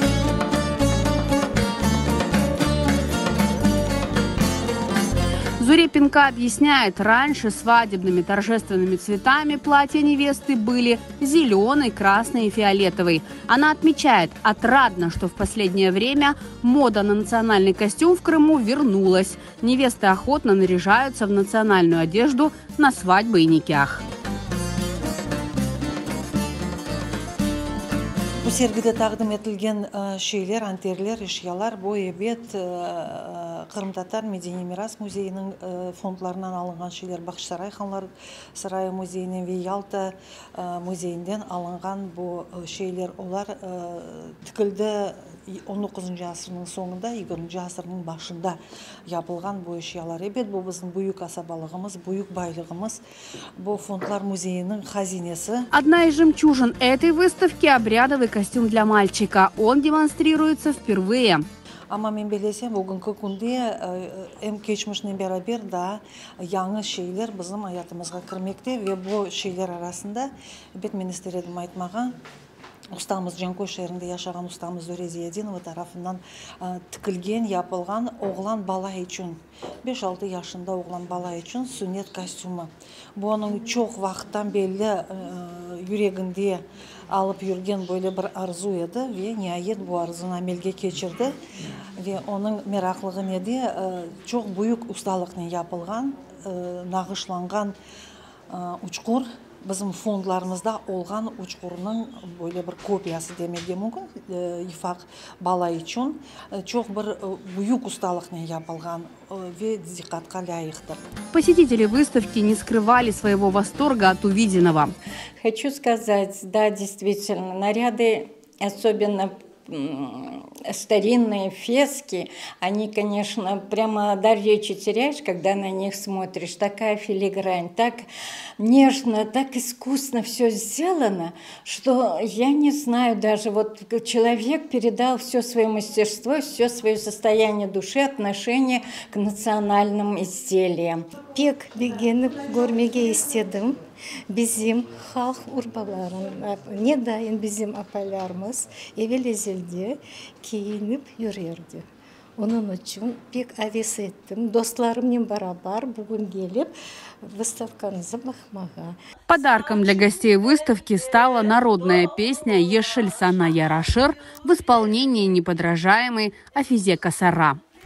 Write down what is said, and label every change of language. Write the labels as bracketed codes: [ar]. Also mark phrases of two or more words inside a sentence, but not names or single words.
[ru] Зурепенко объясняет, раньше свадебными торжественными цветами платья невесты были зеленый, красный и фиолетовый. Она отмечает, отрадно, что в последнее время мода на национальный костюм в Крыму вернулась. Невесты охотно наряжаются в национальную одежду на свадьбы и никях. [crh] Bu sergide taqdim etilgan şeyler, anterler, eşyalar bu ebet Kırım Tatar Medeni Miras Müzeyi'nin fondlarından alıngan şeyler. Bakışsaray Xanlar Sarayı Müzeyi'nin ve Yalta Müzeyi'nden alıngan bu şeyler olar tıkıldı 19. asrının sonunda, 20. asrının başında yapılgan bu eşyalar. Evet, bu bizim büyük asabalığımız, büyük baylığımız. Bu fondlar müzeyinin hazinesi. [ru] Одна из жемчужин этой выставки – обрядовый костюм для мальчика. Он демонстрируется впервые. [crh] Ama men bilesem bugünkü günde hem geçmişle beraber da yanı şeyler bizim hayatımızga kirmekte ve bu şeyler arasında evet men istedim aytmagan ustamız Jankoy şehrinde yaşagan ustamız Zöreziyedinova tarafından tikilgen, yapılgan oğlan bala için 5-6 yaşında oğlan bala için sünnet kostümü. Bu onun çok vaxttan belli yüreğinde alıp yürgen böyle bir arzu edi ve nihayet bu arzunu amelge geçirdi ve onun meraklığı neydi? Çok büyük ustalıkla yapılgan, nağışlangan uçkur. Bizim fondlarımızda olgan uçkurunun böyle bir kopyası demege mümkün. İfak bala için çok bir büyük ustalıkla yapılgan ve dikkatka layıktır. [ru] Посетители выставки не скрывали своего восторга от увиденного. Хочу сказать, да, действительно, наряды, особенно старинные фески, они, конечно, прямо дар речи теряешь, когда на них смотришь. Такая филигрань, так нежно, так искусно все сделано, что я не знаю даже, вот человек передал все свое мастерство, все свое состояние души, отношение к национальным изделиям. [crh] Пек бегеніп көрмеге істедім. Bizim halk urbaların, ne dayın bizim apalarımız evvel kiyinip yürürdü. Onun için pek aves ettim. Dostlarımla beraber bugün gelip выставканызы bakmağa. [ru] Подарком для гостей выставки стала народная песня «Ешель сана ярашыр» в исполнении неподражаемой Афизе Касара.